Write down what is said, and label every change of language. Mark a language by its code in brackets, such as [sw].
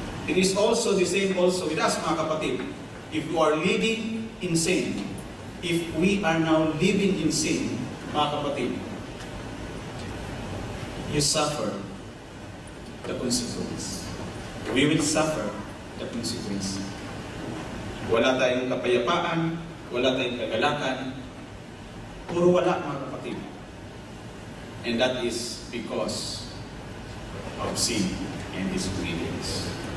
[en] It is also the same also with us, [tl] mga kapatid. [en] If you are living in sin, if we are now living in sin, [tl] mga kapatid, [en] you suffer the consequence. We will suffer the consequence. [tl] Wala tayong kapayapaan, wala tayong kagalakan, puro wala, mga kapatid. [en] And that is because of sin and disobedience.